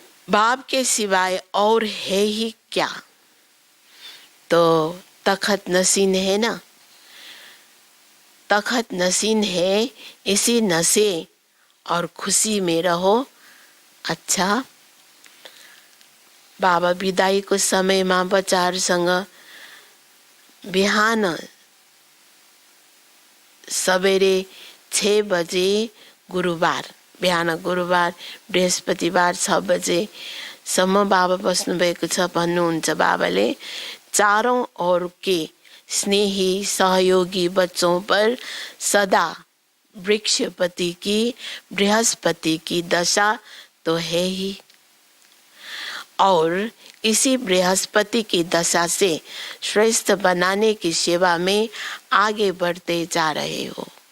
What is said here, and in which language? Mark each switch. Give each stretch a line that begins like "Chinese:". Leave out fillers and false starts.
Hindi: बाप के सिवाय और है ही क्या। तो तखत नसीन है ना, तखत नसीन है, इसी नशे और खुशी में रहो।
Nepali: अच्छा, बाबा विदाईको समयमा बच्चाहरूसँग बिहान सबेरे 6 बजे गुरुबार, बिहान गुरुबार बृहस्पतिबार 6 बजे सम्म बाबा बस्नु भएको छ भन्नुहुन्छ। बाबाले
Hindi: चारों ओर के स्नेही सहयोगी बच्चों पर सदा वृक्षपति की बृहस्पति की दशा तो है ही, और इसी बृहस्पति की दशा से श्रेष्ठ बनाने की सेवा में आगे बढ़ते जा रहे हो।